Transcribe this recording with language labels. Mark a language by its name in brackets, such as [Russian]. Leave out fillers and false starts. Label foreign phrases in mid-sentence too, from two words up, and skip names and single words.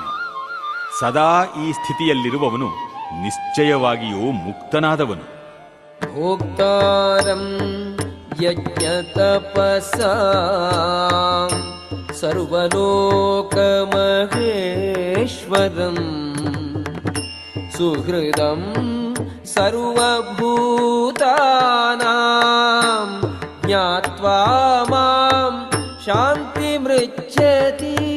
[Kannada] ಸದಾ ಈ ಸ್ಥಿತಿಯಲ್ಲಿರುವವನು ನಿಶ್ಚಯವಾಗಿಯೂ ಮುಕ್ತನಾದವನು. [Sanskrit] ಭೋಕ್ತಾರಂ ಯಜ್ಞತಪಸಾಂ ಸರ್ವಲೋಕಮಹೇಶ್ವರಂ ಸುಹೃದಂ ಸರ್ವಭೂತಾನಾಂ ಜ್ಞಾತ್ವಾ ಮಾಂ ಶಾಂತಿಮೃಚ್ಛತಿ.